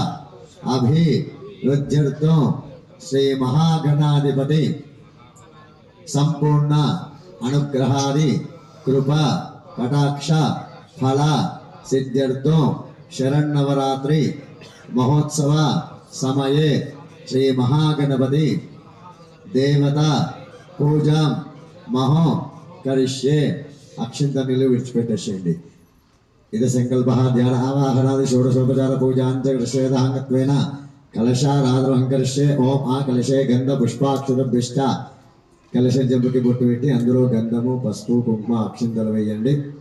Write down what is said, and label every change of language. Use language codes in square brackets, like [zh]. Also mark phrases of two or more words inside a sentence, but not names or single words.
[sa] अभिवृद्ध्यर्थो श्री महागणाधिपति संपूर्ण अनुग्रहादि कृपा कटाक्ष फल सिद्ध्यर्थो शरण्नवरात्रि महोत्सव समये श्री महागणपति దేవత పూజం మహో కరిష్యే [te] అక్షింతలు విడిచిపెట్టేసేయండి. [sa] ఇది సంకల్ప ధ్యాన ఆవాహనాది షోడశోపచార పూజాంతర్షేదాంగత్వేన కలశారాధనం కరిష్యే. ఓం ఆ కలశే గంధ పుష్పాక్షురభ్యష్ట [te] కలశం చెంపుకి బొట్టు పెట్టి అందులో గంధము పసుపు కుంకుమ అక్షింతలు వేయండి.